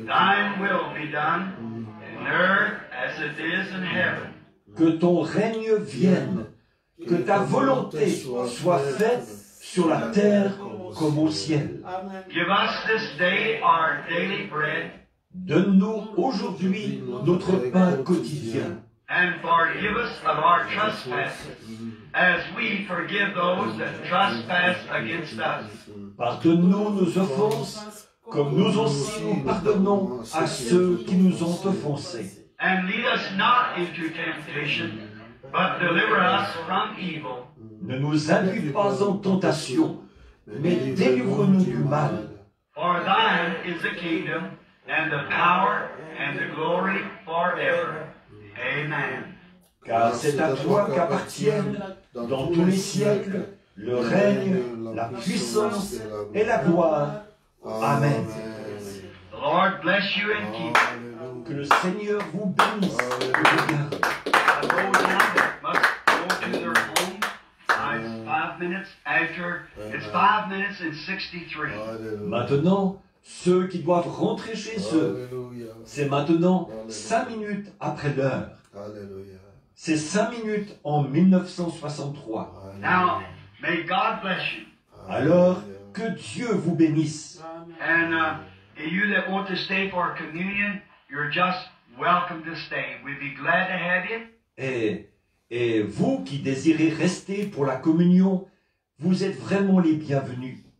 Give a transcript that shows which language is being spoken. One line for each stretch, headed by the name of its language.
English: thine will be done, in earth as it is in heaven.
French: Que ton règne vienne, que ta volonté soit faite sur la terre comme au ciel. Amen.
English: Give us this day our daily bread,
French: Donne-nous aujourd'hui notre pain quotidien.
English: and forgive us of our trespasses, as we forgive those that trespass against us.
French: Pardonne-nous nos offenses, comme nous aussi nous pardonnons à ceux qui nous ont offensés.
English: And lead us not into temptation, but deliver us from evil.
French: Ne nous induis pas en tentation, mais délivre-nous du mal.
English: For thine is the kingdom, and the power, and the glory forever. Amen.
French: Car c'est à toi qu'appartiennent, dans tous les siècles, le règne, la puissance et la gloire. Amen.
English: The Lord bless you and keep you.
French: Que le Seigneur vous bénisse et vous garde.
English: Those that must go to their home, it's 5 minutes after, it's 5 minutes and 63.
French: Maintenant, ceux qui doivent rentrer chez eux, Alléluia. c'est maintenant 5 minutes après l'heure. Alléluia. C'est 5 minutes en 1963.
English: Now, may God bless you.
French: Alors, que Dieu vous bénisse.
English: And you that want to stay for communion, you're just welcome to stay. We'd be glad to have you.
French: Et vous qui désirez rester pour la communion, vous êtes vraiment les bienvenus.